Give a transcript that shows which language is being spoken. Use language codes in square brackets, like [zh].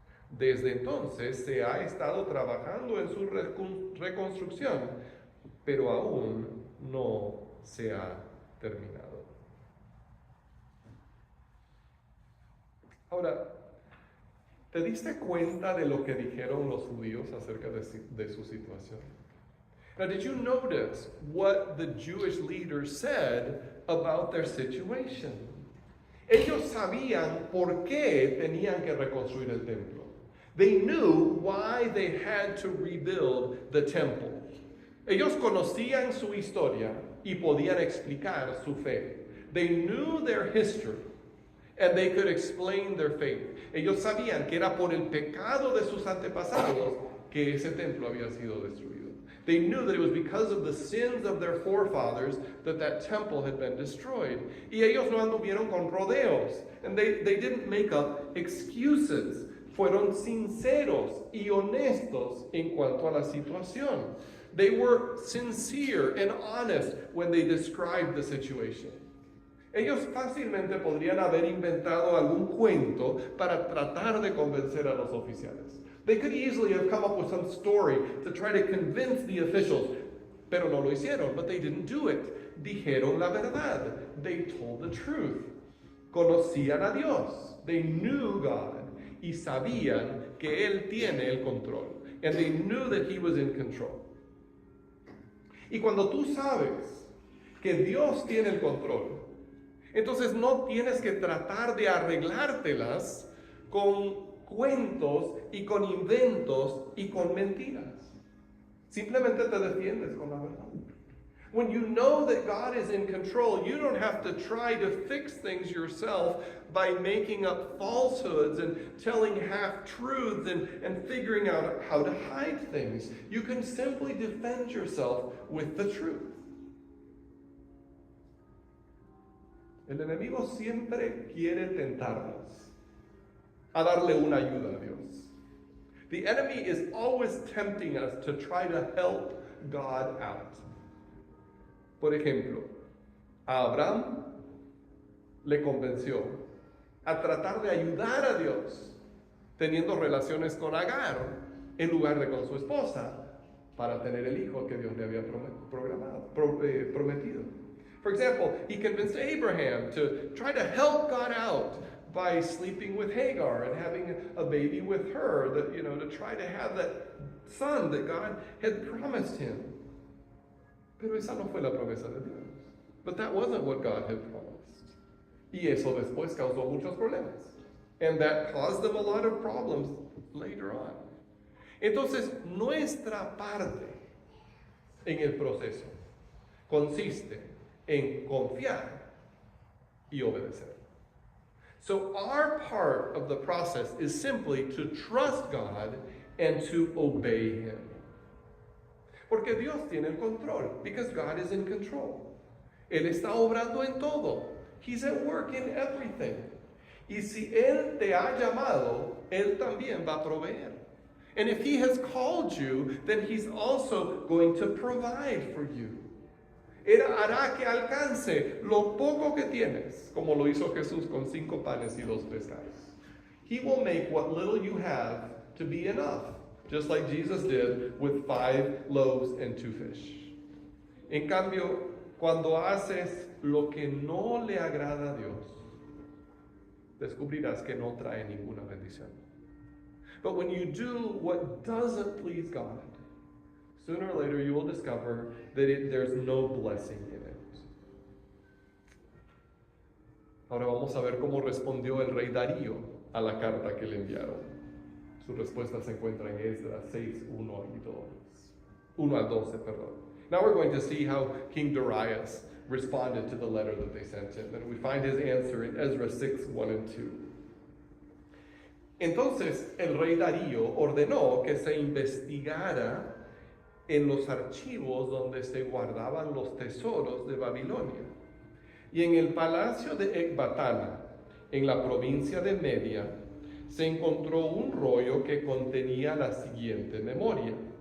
[es] Desde entonces se ha estado trabajando en su reconstrucción, pero aún no se ha terminado. Ahora, ¿te diste cuenta de lo que dijeron los judíos acerca de su situación? [en] Now, did you notice what the Jewish leaders said about their situation? [es] Ellos sabían por qué tenían que reconstruir el templo. [en] They knew why they had to rebuild the temple. [es] Ellos conocían su historia y podían explicar su fe. [en] They knew their history and they could explain their faith. [es] Ellos sabían que era por el pecado de sus antepasados que ese templo había sido destruido. [en] They knew that it was because of the sins of their forefathers that that temple had been destroyed. [es] Y ellos no anduvieron con rodeos. [en] And they didn't make up excuses. [es] Fueron sinceros y honestos en cuanto a la situación. [en] They were sincere and honest when they described the situation. [es] Ellos fácilmente podrían haber inventado algún cuento para tratar de convencer a los oficiales. [en] They could easily have come up with some story to try to convince the officials, [es] pero no lo hicieron, [en] but they didn't do it. [es] Dijeron la verdad. [en] They told the truth. [es] Conocían a Dios. [en] They knew God. [es] Y sabían que Él tiene el control. [en] And they knew that He was in control. [es] Y cuando tú sabes que Dios tiene el control, entonces no tienes que tratar de arreglártelas con cuentos y con inventos y con mentiras. Simplemente te defiendes con la verdad. [en] When you know that God is in control, you don't have to try to fix things yourself by making up falsehoods and telling half-truths and figuring out how to hide things. You can simply defend yourself with the truth. [es] El enemigo siempre quiere tentarnos a darle una ayuda a Dios. [en] The enemy is always tempting us to try to help God out. [es] Por ejemplo, a Abraham le convenció a tratar de ayudar a Dios teniendo relaciones con Agar en lugar de con su esposa para tener el hijo que Dios le había prometido. [en] For example, he convinced Abraham to try to help God out by sleeping with Hagar and having a baby with her, to try to have that son that God had promised him. [es] Pero esa no fue la promesa de Dios. [en] But that wasn't what God had promised. [es] Y eso después causó muchos problemas. [en] And that caused them a lot of problems later on. [es] Entonces, nuestra parte en el proceso consiste en confiar y obedecer. [en] So our part of the process is simply to trust God and to obey Him. [es] Porque Dios tiene el control, [en] because God is in control. [es] Él está obrando en todo. [en] He's at work in everything. [es] Y si Él te ha llamado, Él también va a proveer. [en] And if He has called you, then He's also going to provide for you. [es] Él hará que alcance lo poco que tienes, como lo hizo Jesús con 5 panes y 2 pescados. [en] He will make what little you have to be enough, just like Jesus did with 5 loaves and 2 fish. [es] En cambio, cuando haces lo que no le agrada a Dios, descubrirás que no trae ninguna bendición. [en] But when you do what doesn't please God, sooner or later you will discover that there's no blessing in it. [es] Ahora vamos a ver cómo respondió el rey Darío a la carta que le enviaron. Su respuesta se encuentra en Esdras 6, 1 al 12. [en] Now we're going to see how King Darius responded to the letter that they sent him. And we find his answer in Ezra 6, 1 and 2. [es] Entonces el rey Darío ordenó que se investigara en los archivos donde se guardaban los tesoros de Babilonia. Y en el palacio de Ecbatana, en la provincia de Media, se encontró un rollo que contenía la siguiente memoria.